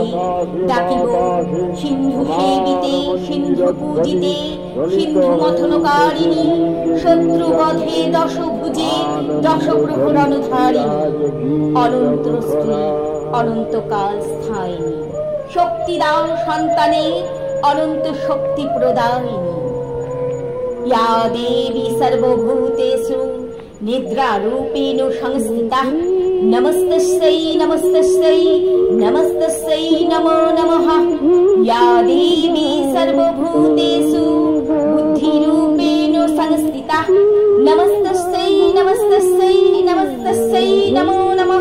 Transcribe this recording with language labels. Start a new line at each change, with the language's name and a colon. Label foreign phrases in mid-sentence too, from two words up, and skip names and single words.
Bangla: ডাকিব সিন্ধু সেবিতে, সিন্ধু পূজিতে, সিন্ধু মথনকারিণী, শত্রুবধে দশভুজে, দশপ্রহরণধারিণী, অনন্ত স্ত্রী, অনন্তকাল স্থায়িনী, শক্তিদান সন্তানে অনন্ত শক্তি প্রদায়িনী।
Sanskrit: या देवी सर्वभूतेषु निद्रारूपेण संस्थिता, नमस्तस्यै नमस्तस्यै नमस्तस्यै नमो नमः। या देवी सर्वभूतेषु बुद्धिरूपेण संस्थिता, नमस्तस्यै नमस्तस्यै नमस्तस्यै नमो नमः।